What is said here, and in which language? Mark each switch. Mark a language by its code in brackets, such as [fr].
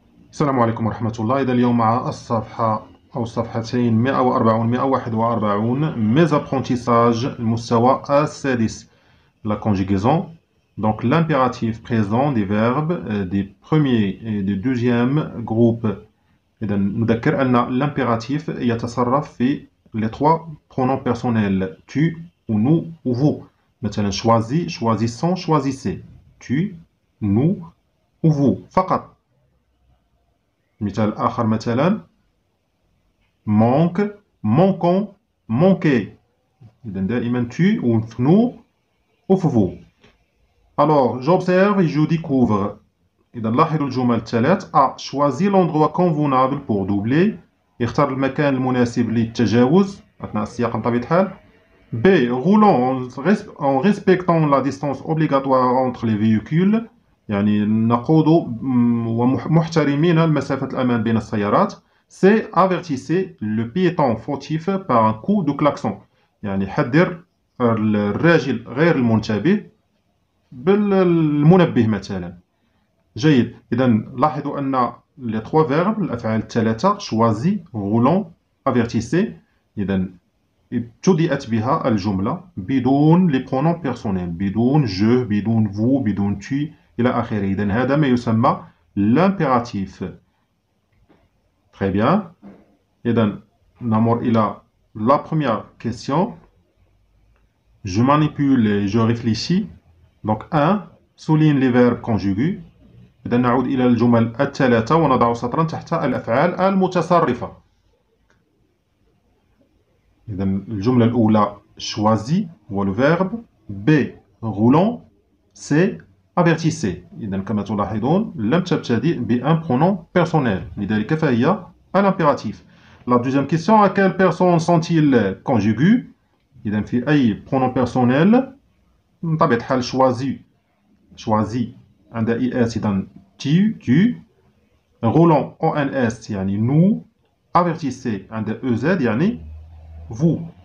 [ar] السلام عليكم ورحمة الله. إذا اليوم مع الصفحة أو الصفحتين 140 141 [fr] mes apprentissages [ar] المستوى السادس. [fr] La conjugaison, donc l'impératif présent des verbes des premiers et des deuxièmes groupes. [ar] إذا نذكر أن [fr] l'impératif [ar] يتصرف في [fr] les trois pronoms personnels tu ou nous ou vous. مثلا choisis, choisissons, choisissez. Tu, nous ou vous [ar] فقط. مثال آخر مثلا manque, manquons, manquez. إذا دائما [fr] tu ou nous ou vous. Alors j'observe et je découvre. [ar] إذا لاحظوا الجمل الثلاث. [fr] A choisi l'endroit convenable pour doubler. [ar] يختار المكان المناسب للتجاوز أثناء السياقة بطبيعة الحال. [fr] B roulant en respectant la distance obligatoire entre les véhicules. [ar] يعني نقود ومحترمين المسافة الأمان بين السيارات. [fr] C avertissez le piéton fautif par un coup de klaxon. [ar] يعني حذر الراجل غير المنتبه بالمنبه مثلا. جيد. إذا لاحظوا أن [fr] les trois verbes [ar] الأفعال الثلاثة choisi, roulant, avertissez. إذا ابتدأت بها الجملة بدون [fr] les pronoms personnels [ar] بدون je, بدون vous, بدون tu إلى آخره. إذا هذا ما يسمى l'impératif. [fr] Très bien. [ar] إذا نمر إلى la première question. [fr] Je manipule et je réfléchis. Donc 1. Souligne les verbes conjugués. [ar] إذا نعود إلى الجمل الثلاثة ونضع سطرا تحت الأفعال المتصرفة. إذا الجملة الأولى choisi هو le verbe. [fr] B roulant. C avertissez. [ar] إذا كما تلاحظون لم تبتدئ بأن pronom personnel لذلك فهي l'impératif. [fr] La deuxième question, à quelle personne sont-ils conjugués? [ar] إذا في أي pronom personnel بطبيعة الحال choisi عند IS إذا tu roulant ONS يعني nous avertissez عند EZ يعني vous.